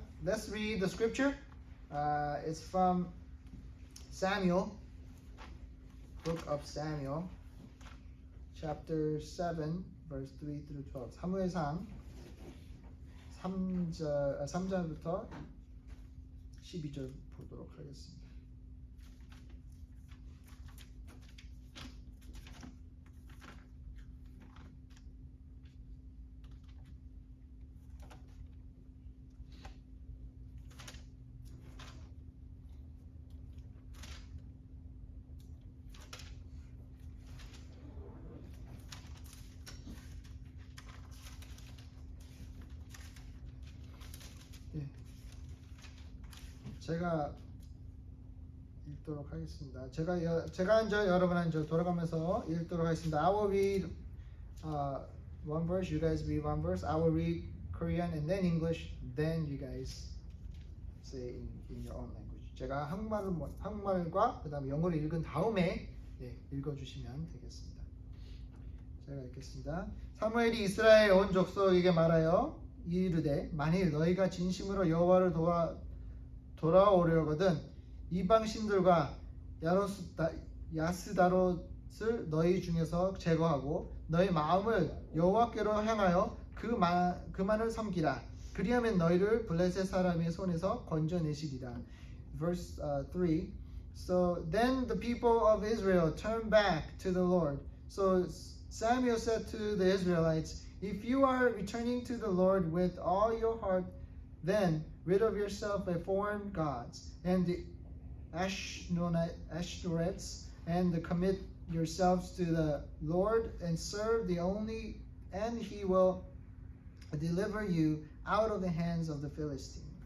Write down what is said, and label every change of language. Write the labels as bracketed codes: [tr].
[en] let's read the scripture. It's from Samuel, book of Samuel, chapter 7, verse 3 through 12. [ko] 사무엘상 3절부터 12절 보도록 하겠습니다. 제가 읽도록 하겠습니다. 제가 한 절, 여러분 한 절 돌아가면서 읽도록 하겠습니다. [en] I will read one verse, you guys read one verse. I will read Korean and then English, then you guys say in your own language. [ko] 제가 한국말과 그다음에 영어를 읽은 다음에 읽어주시면 되겠습니다. 제가 읽겠습니다. 사무엘이 이스라엘 온 족속에게 말하여 이르되 만일 너희가 진심으로 여호와를 돌아오려거든 이방 신들과 야스다롯을 너희 중에서 제거하고 너희 마음을 여호와께로 향하여 그만을 섬기라. 그리하면 너희를 블레셋 사람의 손에서 건져내시리라. [en] Verse 3. So then the people of Israel turned back to the Lord. So Samuel said to the Israelites, if you are returning to the Lord with all your heart, then rid of yourself of foreign gods and the Ashtoreths, and commit yourselves to the Lord and serve the only, and He will deliver you out of the hands of the Philistines.